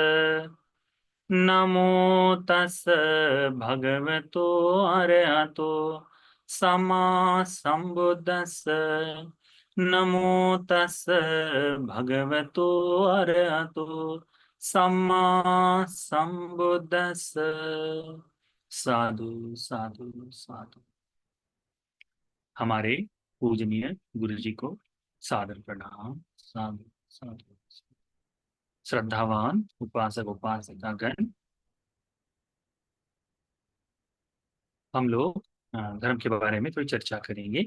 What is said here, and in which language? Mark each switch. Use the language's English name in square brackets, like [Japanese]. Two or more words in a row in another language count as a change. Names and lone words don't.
[Pali] नमो तस्स भगवतो अरहतो सम्मा संबुद्दस्स। नमो तस्स भगवतो अरहतो सम्मा संबुद्दस्स। साधु साधु साधु। [Hindi] हमारे पूजनीय गुरु जी को सादर प्रणाम। [Pali] साधु साधु। [Hindi] श्रद्धावान उपासक उपासिकागण, हम लोग धर्म के बारे में थोड़ी चर्चा करेंगे।